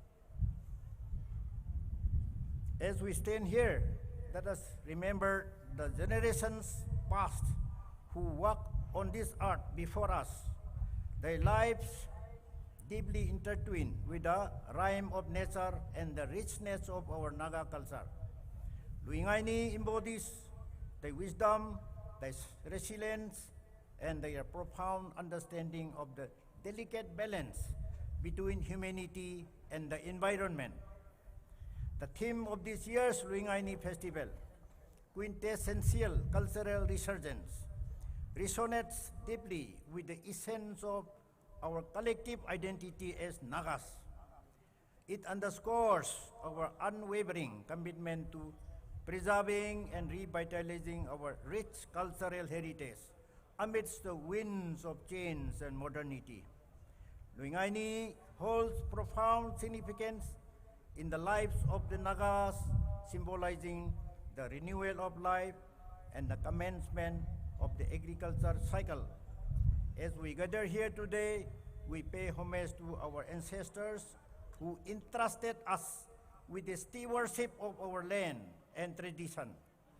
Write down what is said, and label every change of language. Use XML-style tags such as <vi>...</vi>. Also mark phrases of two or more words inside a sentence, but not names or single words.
<en>As we stand here, let us remember the generations past who walked on this earth before us, their lives deeply intertwined with the rhyme of nature and the richness of our Naga culture. Lui-Ngai-Ni embodies the wisdom, the resilience, and their profound understanding of the delicate balance between humanity and the environment. The theme of this year's Lui-Ngai-Ni Festival, quintessential cultural resurgence, resonates deeply with the essence of our collective identity as Nagas. It underscores our unwavering commitment to preserving and revitalizing our rich cultural heritage amidst the winds of change and modernity. Lui-Ngai-Ni holds profound significance in the lives of the Nagas, symbolizing the renewal of life and the commencement of the agriculture cycle. As we gather here today, we pay homage to our ancestors who entrusted us with the stewardship of our land and tradition.</en>